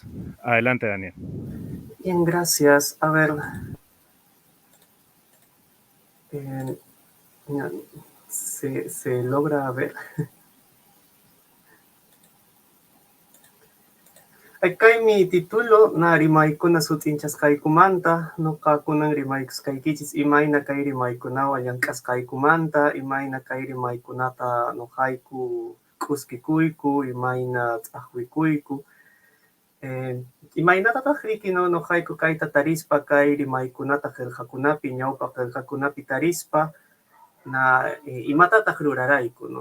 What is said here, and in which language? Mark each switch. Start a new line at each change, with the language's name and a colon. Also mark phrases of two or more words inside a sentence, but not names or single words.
Spanish: Adelante, Daniel. Bien, gracias. A ver, eh, se logra ver. Acá mi título,
Quechua: na rimaykuna sutinchasqaykumanta, nuqakunan rimaykusqaykichis imayna kay rimaykunawan llank'asqaykumanta, imayna kay rimaykunata nuqayku k'uskikuyku, imayna tz'aqwikuyku. Imaynatataq riki nuqayku kayta tarispa kay rimaykunata qillqakunapi, ñawpa qillqakunapi tarispa, na imatataq rurarayku, no?